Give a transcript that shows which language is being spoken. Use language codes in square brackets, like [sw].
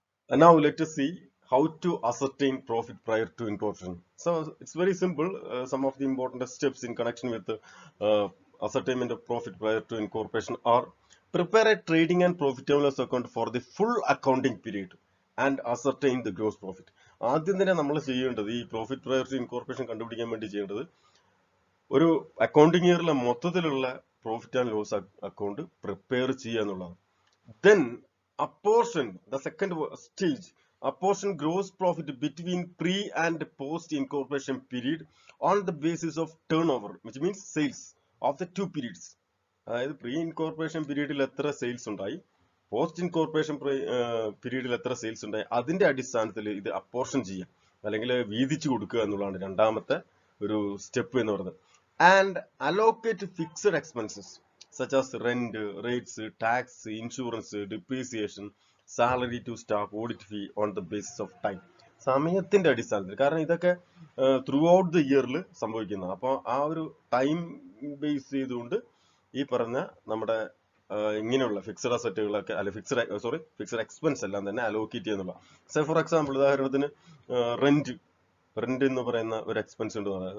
[en] And now let us see how to ascertain profit prior to incorporation. So it's very simple. Some of the important steps in connection with the ascertainment of profit prior to incorporation are: prepare a trading and profit and loss account for the full accounting period and ascertain the gross profit. [ml] ആദ്യം തന്നെ നമ്മൾ ചെയ്യേണ്ടത് ഈ profit prior to incorporation കണ്ടുപിടിക്കാൻ വേണ്ടി ചെയ്യേണ്ടത് ഒരു accounting ഇയറിലെ മൊത്തത്തിലുള്ള profit and loss account prepare ചെയ്യുക എന്നുള്ളതാണ്. [en] Then apportion, the second stage, apportion gross profit between pre and post incorporation period on the basis of turnover, which means sales of the two periods. [ml] അതായത് pre incorporation പീരീഡിൽ എത്ര sales ഉണ്ടായി, post incorporation പീരീഡിൽ എത്ര sales ഉണ്ടായി, അതിന്റെ അടിസ്ഥാനത്തിൽ ഇത് അപ്പോർഷൻ ചെയ്യുക അല്ലെങ്കിൽ വീതിച്ചു കൊടുക്കുക എന്നുള്ളതാണ് രണ്ടാമത്തെ ഒരു സ്റ്റെപ്പ് എന്ന് പറയുന്നത്. [en] And allocate fixed expenses such as rent, rates, tax, insurance, depreciation, salary to staff, audit fee on the basis of time. [ml] സമയത്തിന്റെ അടിസ്ഥാനത്തിൽ, കാരണം ഇതൊക്കെ ത്രൂ ഔട്ട് ദ ഇയറിൽ സംഭവിക്കുന്ന, അപ്പോൾ ആ ഒരു ടൈം ബേസ് ചെയ്തുകൊണ്ട് ഈ പറഞ്ഞ നമ്മുടെ ഇങ്ങനെയുള്ള ഫിക്സഡ് അസറ്റുകളൊക്കെ അല്ലെ ഫിക്സഡ് എക്സ്പെൻസ് എല്ലാം തന്നെ അലോക്കേറ്റ് ചെയ്യുന്നുള്ള. [en] say for example, [ml] ഉദാഹരണത്തിന് റെന്റ് എന്ന് പറയുന്ന ഒരു എക്സ്പെൻസ് ഉണ്ട്.